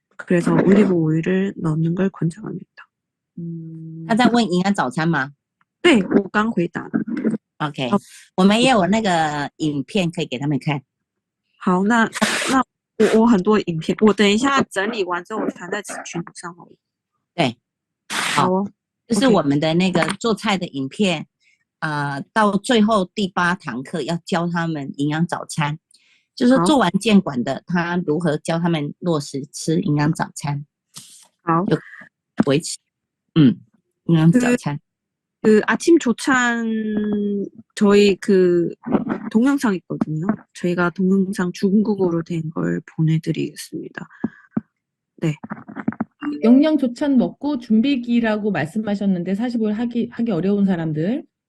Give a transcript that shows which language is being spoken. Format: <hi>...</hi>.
<ko>그래서 올리브 오일을 넣는 걸 권장합니다.</ko> <zh>他在问营养早餐吗？ 네, 我刚回答了。 OK，我们也有那个影片可以给他们看。好，那我很多影片，我等一下整理完之后，我传在群组上好了。对，好哦，就是 OK 我们的那个做菜的影片，到最后第8堂课要教他们营养早餐，就是好做完监管的，他如何教他们落实吃营养早餐，好，维持，营养早餐。</zh> <ko>아침 조찬 저희 동영상 있거든요. 저희가 동영상 중국어로 된 걸 보내드리겠습니다. 네. 영양 조찬 먹고 준비기라고 말씀하셨는데 45일 하기 어려운 사람들</ko>